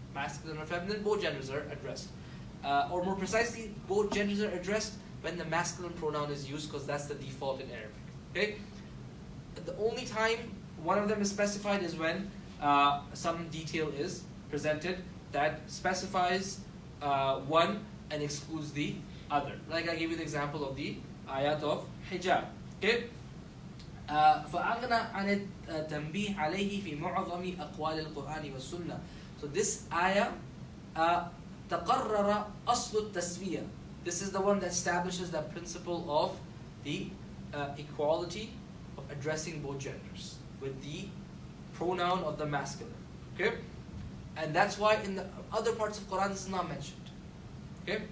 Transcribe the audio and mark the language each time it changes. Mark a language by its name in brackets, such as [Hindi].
[English] Masculine or feminine, both genders are addressed. Or more precisely, both genders are addressed when the masculine pronoun is used, because that's the default in Arabic. Okay? The only time one of them is specified is when some detail is presented that specifies one and excludes the other. Like I gave you the example of the ayat of hijab. Okay? [Arabic] فأغنى عن التنبيه عليه في معظم أقوال القرآن والسنة. [English] So this ayah [Arabic] تقرر أصل التسوية. [English] This is the one that establishes that principle of the equality of addressing both genders with the pronoun of the masculine. Okay? And that's why in the other parts of Quran this is not mentioned. Okay?